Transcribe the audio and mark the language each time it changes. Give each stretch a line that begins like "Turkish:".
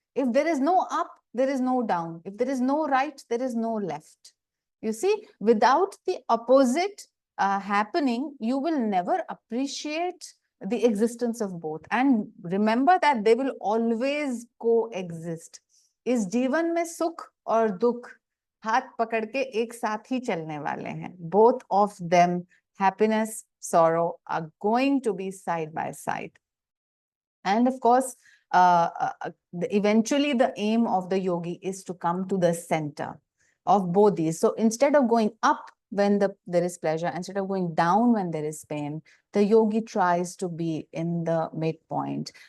English: If there is no up, there is no down. If there is no right, there is no left. You see, without the opposite happening, you will never appreciate the existence of both. And remember that they will always coexist.
Hindi: इस जीवन में सुख और दुख हाथ पकड़ के एक साथ ही चलने वाले हैं.
English: Both of them, happiness, sorrow, are going to be side by side. And of course, eventually the aim of the yogi is to come to the center of both these. So instead of going up when there is pleasure, instead of going down when there is pain, the yogi tries to be in the midpoint.